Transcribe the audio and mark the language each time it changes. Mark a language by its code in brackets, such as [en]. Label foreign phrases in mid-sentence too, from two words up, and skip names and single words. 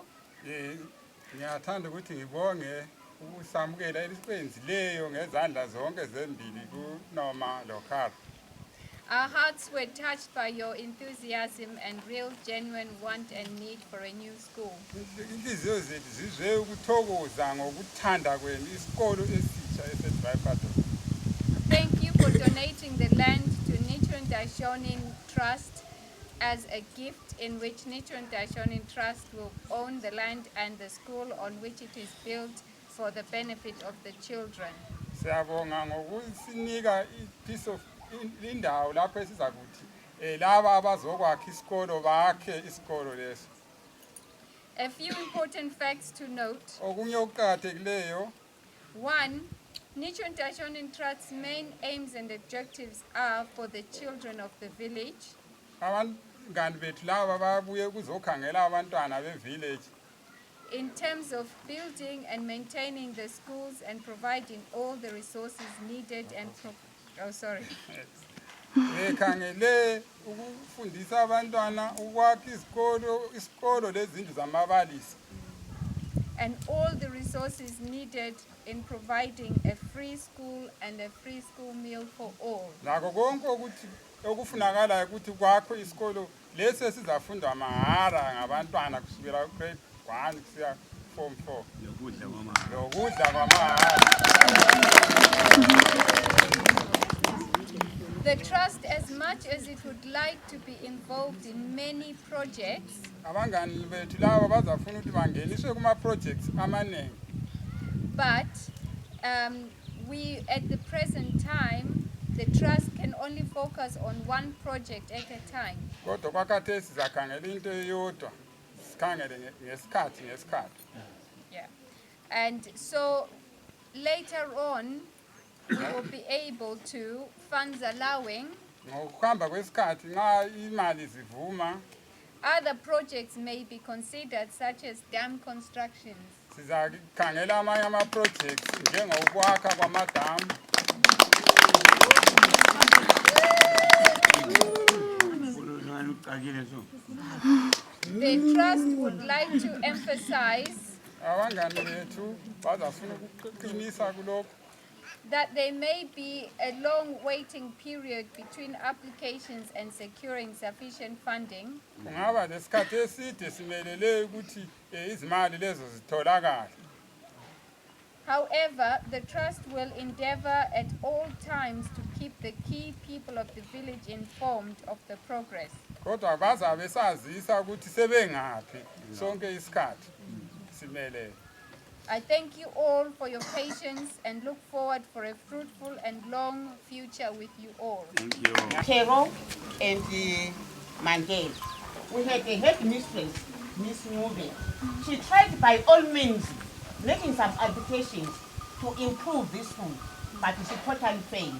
[nd] Ngiyathanda ukuthi ngibonge ukusamukela elikwenzileyo ngezandla zonke zembili kuNoma loKhara. [en] Our hearts were touched by your enthusiasm and real genuine want and need for a new school. [nd] Inhliziyo zethu zizwe ukuthokoza ngokuthanda kwenu isikolo esitsha eseDaisaku. [en] Thank you for donating the land to Nichiren Daishonin Trust as a gift in which Nichiren Daishonin Trust will own the land and the school on which it is built for the benefit of the children. [nd] Siyabonga ngokusinika ipiece of indawo lapho esizakuthi laba abazokwakha isikolo bakhe isikolo leso. [en] A few important facts to note. [nd] Okunye okuqhakathekileyo. [en] 1. Nichiren Daishonin Trust's main aims and objectives are for the children of the village. [nd] Abangani bethu laba babuye kuzokhangela abantwana be-village. [en] In terms of building and maintaining the schools and providing all the resources needed and [nd] Bekhangele ukufundisa abantwana ukwakha isikolo lezindlu zamabalisi. [en] And all the resources needed in providing a free school and a free school meal for all. [nd] Nakho konke ukuthi okufunakala ukuthi kwakho isikolo lesi esizafundwa mahara ngabantwana kusukela grade 1 kusiya form 4. Lokudla kwamahara. [en] The trust, as much as it would like to be involved in many projects, [nd] Abangani bethu laba bazafuna ukuthi bangeniswe kuma projects amaningi. [en] but we at the present time the trust can only focus on one project at a time. [nd] Kodwa kwakhathesi sizakhangela into eyodwa. Sikhangele ngesikhathi. Yeah. [en] And so later on we will be able to, funds allowing, [nd] Ngokuhamba kwesikhathi nxa imali zivuma [en] other projects may be considered, such as dam constructions. [nd] sizakhangela amanye ama-projects njengokwakha kwamadamu. [en] The trust would like to emphasize [nd] Abangani bethu bazafuna ukuqinisa kulokho. [en] that there may be a long waiting period between applications and securing sufficient funding. [nd] Kungaba lesikhathi eside simelele ukuthi izimali lezo zitholakala. [en] However, the trust will endeavor at all times to keep the key people of the village informed of the progress. [nd] Kodwa bazabe sazisa ukuthi sebengaphi sonke isikhathi simelele. [en] I thank you all for your patience and look forward for a fruitful and long future with you all. Thank you. Pero and Mandela. We had a headmistress, Miss Nube. She tried by all means making some applications to improve this school, but she totally failed.